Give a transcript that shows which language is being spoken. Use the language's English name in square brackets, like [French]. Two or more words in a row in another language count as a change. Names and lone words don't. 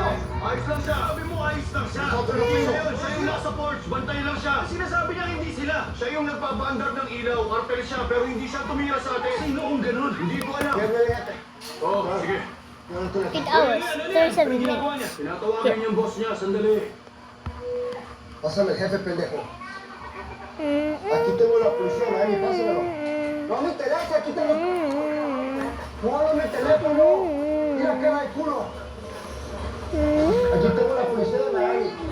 [Filipino] Ayos lang siya! Sabi mo ayos lang siya! Sa tulog Hindi mo. siya yun! Siya yung nasa porch! Bantay lang siya! Sinasabi niya hindi sila! Siya yung nagpapaandar ng ilaw! Kartel siya pero hindi siya tumira sa atin! Sino kung ganun? Hindi ko alam! Yan na yan. Oo, sige. [English] 8 hours, 37 minutes. [Filipino] Tinatawagan yung boss niya, sandali. [Spanish] Pásame, jefe pendejo. Aquí tengo la policía, Miami, pásamelo. No me interesa, aquí tengo... No háblame el teléfono. Mira cara de culo. Aquí tengo la policía de Miami.